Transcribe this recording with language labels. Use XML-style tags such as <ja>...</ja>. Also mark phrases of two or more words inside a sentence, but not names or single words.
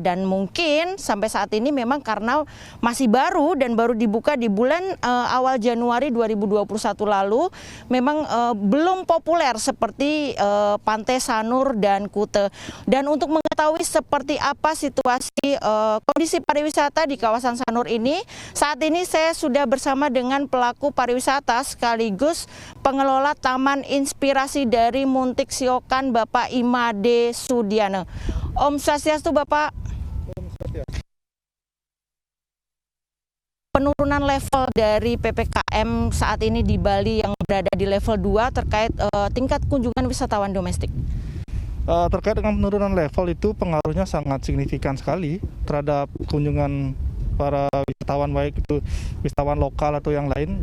<id>Dan mungkin sampai saat ini memang karena masih baru dan baru dibuka di bulan awal Januari 2021 lalu, memang belum populer seperti Pantai Sanur dan Kute. Dan untuk mengetahui seperti apa situasi kondisi pariwisata di kawasan Sanur ini, saat ini saya sudah bersama dengan pelaku pariwisata sekaligus pengelola Taman Inspirasi dari Muntik Siokan, Bapak Imade Sudiana. Om Swastiastu, Bapak. Om Swastiastu. Penurunan level dari PPKM saat ini di Bali yang berada di level 2 terkait tingkat kunjungan wisatawan domestik. Terkait dengan penurunan level itu pengaruhnya sangat signifikan sekali terhadap kunjungan para wisatawan, baik itu wisatawan lokal atau yang lain.</id>